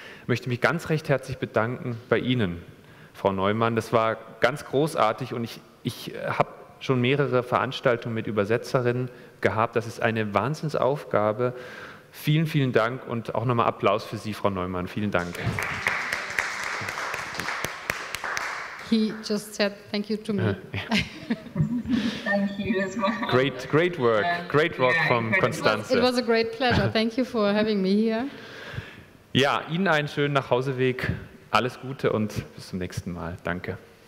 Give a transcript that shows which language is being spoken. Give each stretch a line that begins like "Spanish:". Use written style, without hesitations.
German: Ich möchte mich ganz recht herzlich bedanken bei Ihnen, Frau Neumann. Das war ganz großartig und ich habe schon mehrere Veranstaltungen mit Übersetzerinnen gehabt. Das ist eine Wahnsinnsaufgabe. Vielen, vielen Dank und auch nochmal Applaus für Sie, Frau Neumann. Vielen Dank.
English: He just said thank you to me. Thank you as well. Great work. Great work from Constanze. It was a great pleasure. Thank you for having me here.
German: Ja, Ihnen einen schönen Nachhauseweg. Alles Gute und bis zum nächsten Mal. Danke.